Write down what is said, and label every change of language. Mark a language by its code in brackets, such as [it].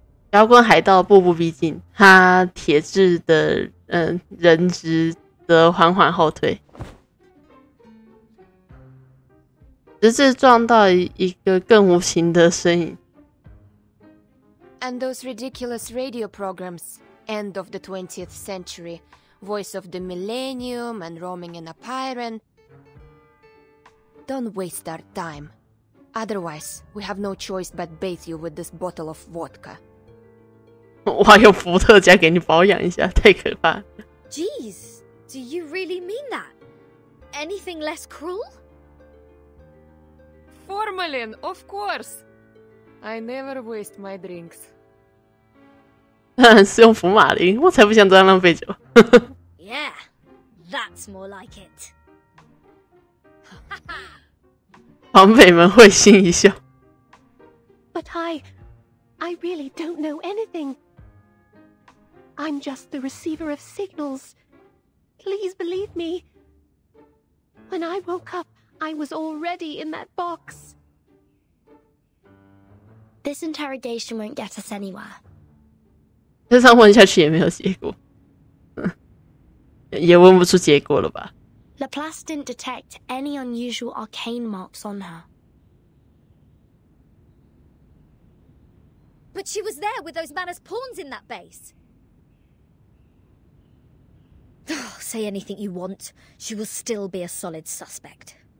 [zh] 摇滚海盗步步逼近，他铁质的人质则缓缓后退，直至撞到一个更无情的身影。 [en] And those ridiculous radio programs, end of the 20th century, voice of the millennium and roaming in a Pyren. Don't waste our time. Otherwise, we have no choice but bathe you with this bottle of vodka. [zh] 我还有伏特加给你保养一下，太可怕了。 [en] Jeez, do you really mean that? Anything less cruel? Formalin, of course. I never waste my drinks. [zh] 当然是用福马林，我才不想这样浪费酒。 [en] Yeah, that's more like it. [zh] 黄匪们会心一笑。 [en] But I really don't know anything. I'm just the receiver of signals. Please believe me. When I woke up, I was already in that box. This interrogation won't get us anywhere. [zh] 这样问下去也没有结果，也问不出结果了吧？ [en] Laplace didn't detect any unusual arcane marks on her. But she was there with those Manus pawns in that base. Say anything you want, she will still be a solid suspect.